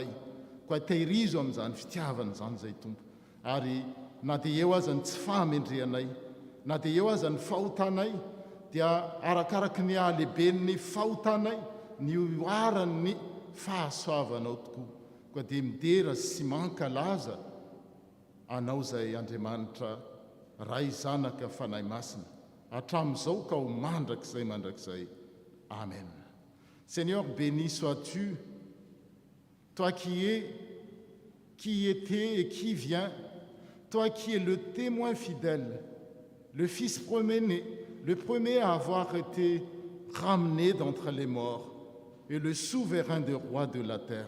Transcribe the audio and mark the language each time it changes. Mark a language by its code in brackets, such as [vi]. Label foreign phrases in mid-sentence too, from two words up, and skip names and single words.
[mg] koa tahirizo amin'izany fitiavana zany zay tompo ary na dia eo azany tsy fahamendreanay na dia eo azany fahotanay dia arakaraky ny ahalehiben'ny fahotanay ny oaran'ny fahasoavanao tokoa koa dia midera sy mankalaza anao zay Andriamanitra ray zanaka fanahy masina hatramin'izao ka ho mandrakizay amen. [fr] Seigneur, béni sois-tu, toi qui étais et qui viens, toi qui es le témoin fidèle, le Fils premier-né, le premier à avoir été ramené d'entre les morts et le souverain des rois de la terre.